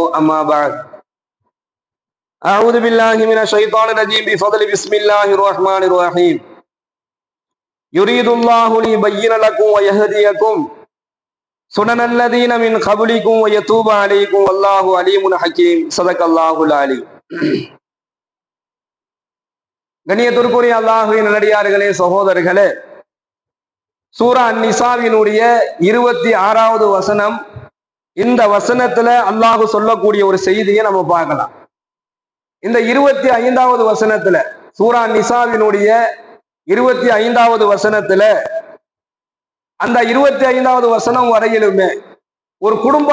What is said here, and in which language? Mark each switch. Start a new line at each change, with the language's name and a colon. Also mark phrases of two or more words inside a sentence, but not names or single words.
Arabic: أما بعد، أعوذ بالله من الشيطان الرجيم بفضل بسم الله الرحمن الرحيم. يريد الله ليبين لكم ويهديكم سنن الذين من قبلكم ويتوب عليكم والله عليم حكيم. صدق الله العلي.
Tamil: கண்ணியத்திற்குரிய அல்லாஹ்வின் நல்லடியார்களே, சகோதரர்களே, சூரா அன்-நிசாவினுடைய 26வது வசனம். இந்த வசனத்துல அல்லாஹ் சொல்லக்கூடிய ஒரு செய்தியை நம்ம பார்க்கலாம். இந்த 25வது வசனத்துல, சூரா அன்-நிசாவினுடைய 25வது வசனத்துல, அந்த 25வது வசனம் வரையிலுமே ஒரு குடும்ப